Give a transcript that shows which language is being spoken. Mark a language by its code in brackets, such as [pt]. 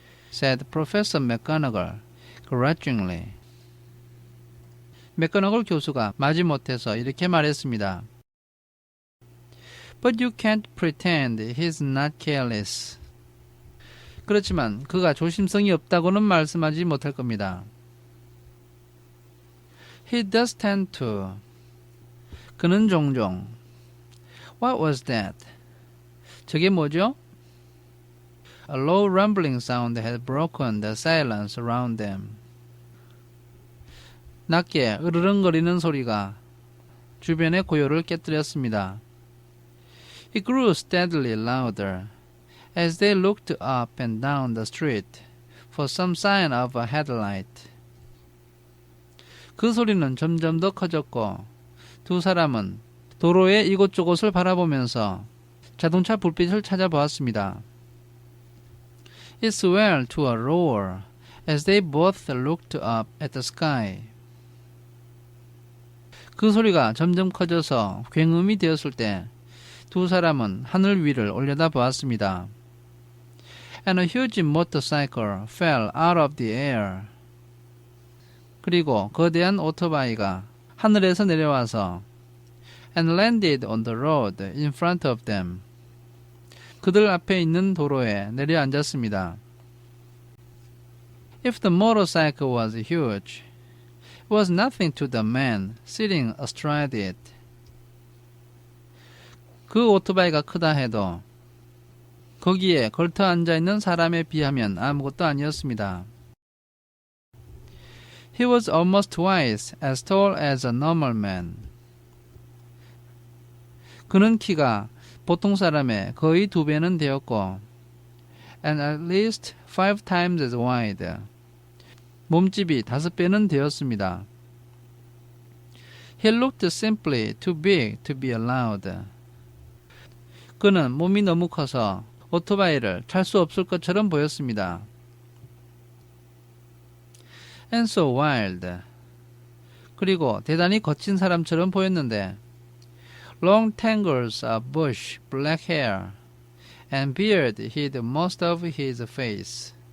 [en] said Professor McGonagall grudgingly. [ko] 맥거너글 교수가 마지못해서 이렇게 말했습니다. [en] But you can't pretend he's not careless. [ko] 그렇지만 그가 조심성이 없다고는 말씀하지 못할 겁니다. [en] He does tend to. [ko] 그는 종종. [en] What was that? [ko] 저게 뭐죠? [en] A low rumbling sound had broken the silence around them. [ko] 낮게 으르렁거리는 소리가 주변의 고요를 깨뜨렸습니다. [en] It grew steadily louder as they looked up and down the street for some sign of a headlight. [ko] 그 소리는 점점 더 커졌고 두 사람은 도로의 이곳저곳을 바라보면서 자동차 불빛을 찾아보았습니다. [en] It swelled to a roar as they both looked up at the sky. [ko] 그 소리가 점점 커져서 굉음이 되었을 때 두 사람은 하늘 위를 올려다보았습니다. [en] And a huge motorcycle fell out of the air. [ko] 그리고 거대한 오토바이가 하늘에서 내려와서 [en] and landed on the road in front of them. [ko] 그들 앞에 있는 도로에 내려앉았습니다. [en] If the motorcycle was huge, it was nothing to the man sitting astride it. [ko] 그 오토바이가 크다 해도 거기에 걸터 앉아있는 사람에 비하면 아무것도 아니었습니다. [en] He was almost twice as tall as a normal man. [ko] 그는 키가 보통 사람의 거의 2배는 되었고 [en] and at least 5 times as wide. [ko] 몸집이 5배는 되었습니다. [en] He looked simply too big to be allowed. [ko] 그는 몸이 너무 커서 오토바이를 탈 수 없을 것처럼 보였습니다. [en] And so wild. [ko] 그리고 대단히 거친 사람처럼 보였는데 [en] long tangles of bush black hair and beard hid most of his face.